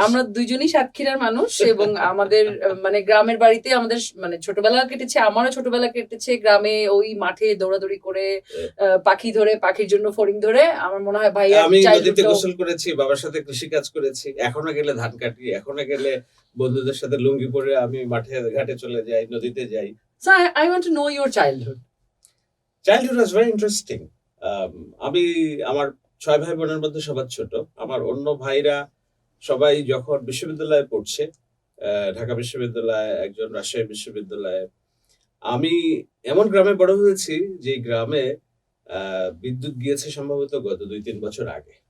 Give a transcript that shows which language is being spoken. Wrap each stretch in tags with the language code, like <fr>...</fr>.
<bn>আমরা দুইজনই সাতক্ষীরার মানুষ এবং আমাদের মানে গ্রামের বাড়িতে আমাদের মানে ছোটবেলা কেটেছে, আমারও ছোটবেলা কেটেছে গ্রামে, ওই মাঠে দৌড়াদৌড়ি করে পাখি ধরে, পাখির জন্য ফড়িং ধরে। আমার মনে হয় ভাই আমি নদীতে গোসল করেছি, বাবার সাথে কৃষি কাজ করেছি, এখনো গেলে ধান কাটি, এখনো গেলে বন্ধুদের সাথে লুঙ্গি পরে আমি মাঠে ঘাটে চলে যাই, নদীতে যাই।</bn> <en>So I want to know your childhood. Childhood was very interesting.</en> <bn>আমি আমার 6 ভাই বোনের মধ্যে সবার ছোট। আমার অন্য ভাইরা সবাই যখন বিশ্ববিদ্যালয়ে পড়ছে, ঢাকা বিশ্ববিদ্যালয়, একজন রাজশাহী বিশ্ববিদ্যালয়ে। আমি এমন গ্রামে বড় হয়েছি যে গ্রামে বিদ্যুৎ গিয়েছে সম্ভবত গত 2-3 বছর আগে।</bn>